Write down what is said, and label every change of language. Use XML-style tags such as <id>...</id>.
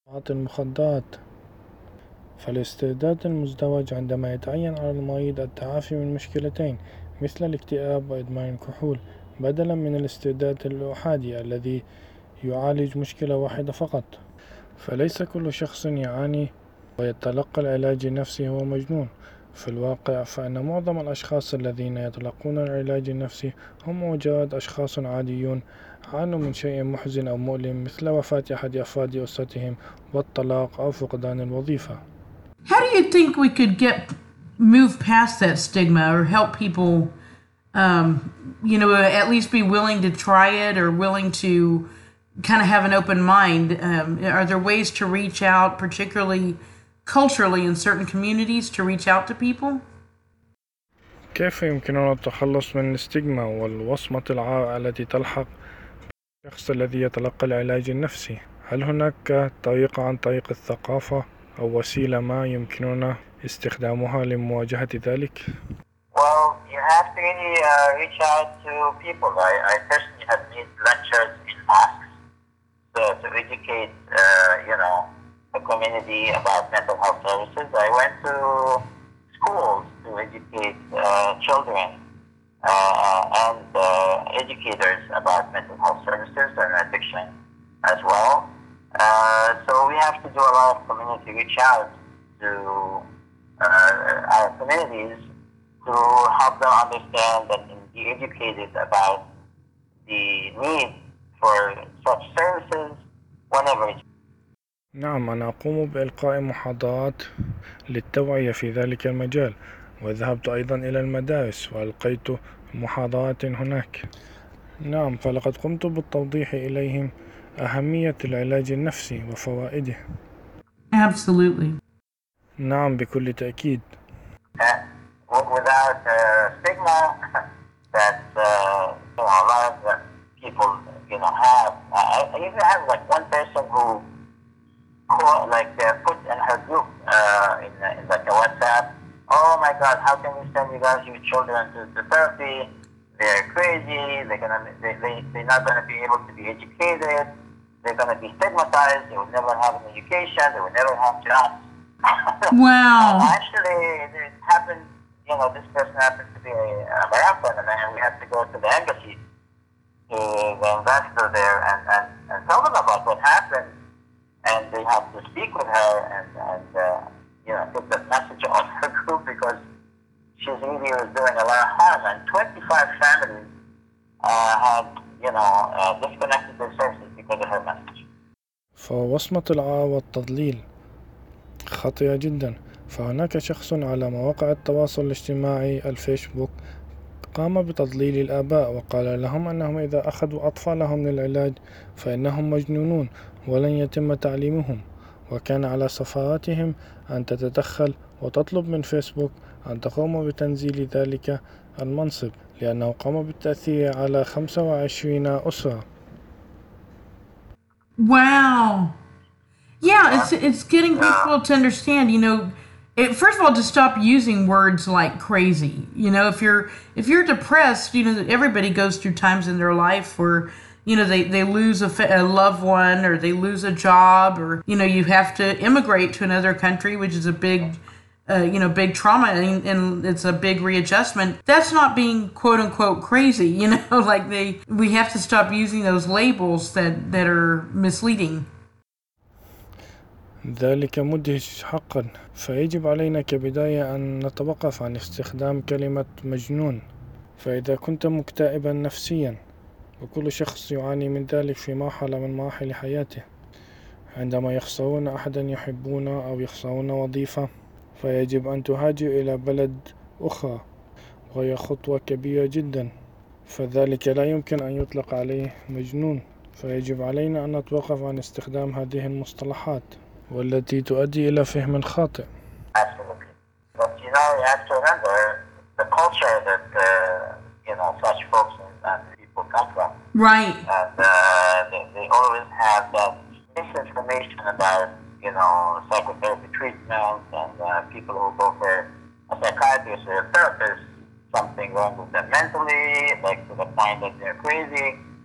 <ar>المخدرات، فالاسترداد المزدوج عندما يتعين على المريض التعافي من مشكلتين مثل الاكتئاب وإدمان الكحول بدلا من الاسترداد الأحادي الذي يعالج مشكلة واحدة فقط، فليس كل شخص يعاني ويتلقى العلاج النفسي هو مجنون. في الواقع فإن معظم الأشخاص الذين يتلقون العلاج النفسي هم مجرد أشخاص عاديون عانوا من شيء محزن أو مؤلم مثل وفاة أحد أفراد أسرتهم والطلاق أو فقدان الوظيفة.</ar> <en>How do you think we could move past that stigma or help people, you know, at least be willing to try it or willing to kind of have an open mind? Are there ways to reach out, particularly culturally in certain communities, to reach out to people?</en> <ar>كيف يمكننا التخلص من الاستيغما والوصمة العار التي تلحق بالشخص الذي يتلقى العلاج النفسي؟ هل هناك طريقة عن طريق الثقافة أو وسيلة ما يمكننا استخدامها لمواجهة ذلك؟</ar> <en>Well, you have to really reach out to people. I personally have made lectures in mosques to educate, the community about mental health services. I went to schools to educate children and educators about mental health services and addiction as well. So we have to do a lot of community reach out to our communities to help them understand and be educated about the need for such services whenever it's</en> <ar>نعم، أنا أقوم بإلقاء محاضرات للتوعية في ذلك المجال، وذهبت أيضا إلى المدارس وألقيت محاضرات هناك. نعم، فلقد قمت بالتوضيح إليهم أهمية العلاج النفسي وفوائده.</ar> <en>Absolutely.</en> <ar>نعم، بكل تأكيد.</ar> <en>Without a stigma that a lot of people have, I even have like one person who like put in her group in like a WhatsApp. Oh my God, how can you send you guys your children to therapy? They're crazy. They're not gonna be able to be educated. They're gonna be stigmatized. They will never have an education. They will never have jobs. Wow. Actually, it happened. You know, this person happens to be a American, and then we have to go to the embassy to the ambassador there and tell them about what happened, and they have to speak with her and put the message on her group because she's really was doing a lot of harm, and 25 families had disconnected their services because of her message.</en> <ar>فوصمة العار والتضليل خطيرة جدا. فهناك شخص على مواقع التواصل الاجتماعي الفيسبوك قام بتضليل الآباء وقال لهم أنهم إذا أخذوا أطفالهم للعلاج فإنهم مجنونون ولن يتم تعليمهم، وكان على سفارتهم أن تتدخل وتطلب من فيسبوك أن تقوم بتنزيل ذلك المنصب لأنه قام بالتأثير على 25 أسرة.</ar> <en>Wow. Yeah, it's getting people to understand, you know, first of all, to stop using words like crazy. You know, if you're depressed, you know, everybody goes through times in their life where, you know, they lose a loved one, or they lose a job, or, you know, you have to immigrate to another country, which is a big, big trauma, and it's a big readjustment. That's not being quote unquote crazy, you know, like we have to stop using those labels that are misleading.</en> <ar>ذلك مدهش حقا، فيجب علينا كبداية أن نتوقف عن استخدام كلمة مجنون. فإذا كنت مكتئبا نفسيا، وكل شخص يعاني من ذلك في مرحلة من مراحل حياته، عندما يخسرون أحدا يحبونه أو يخسرون وظيفة، فيجب أن تهاجر إلى بلد أخرى، وهي خطوة كبيرة جدا، فذلك لا يمكن أن يطلق عليه مجنون. فيجب علينا أن نتوقف عن استخدام هذه المصطلحات والتي تؤدي إلى فهم خاطئ.</ar> <en>Absolutely. But you know, you have to remember the culture that such folks and people come from. Right. And they always have that misinformation about psychotherapy treatment and people who go for a psychiatrist or a therapist, something wrong with them mentally, like to the point that they're crazy.</en>